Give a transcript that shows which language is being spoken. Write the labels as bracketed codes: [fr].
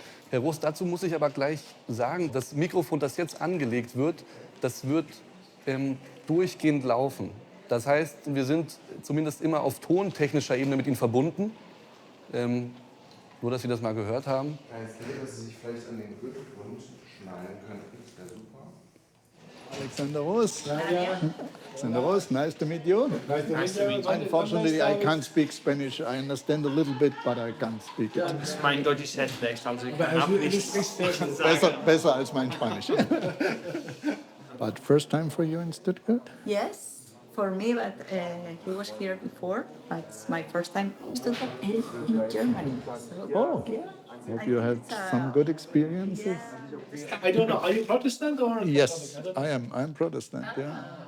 [de] Herr Roos, dazu muss ich aber gleich sagen, das Mikrofon, das jetzt angelegt wird, das wird durchgehend laufen. Das heißt, wir sind zumindest immer auf tontechnischer Ebene mit Ihnen verbunden. Nur, dass Sie das mal gehört haben. jetzt wäre, dass Sie sich vielleicht an den Gürtelbund schnallen könnten. Das wäre super. Alexander Roos. [en] Alexander Roos, nice to meet you. Unfortunately, I can't speak Spanish. I understand a little bit, but I can't speak it. [de] Mein Deutsch ist sehr schlecht, also ich kann nichts sagen. Besser als mein Spanisch. [en] But first time for you in Stuttgart? Yes, for me, but he was here before. But it's my first time in Stuttgart and in Germany. So, Oh. yeah. Hope you had some good experiences. I don't know, are you Protestant or? Yes, I am. I'm Protestant, yeah.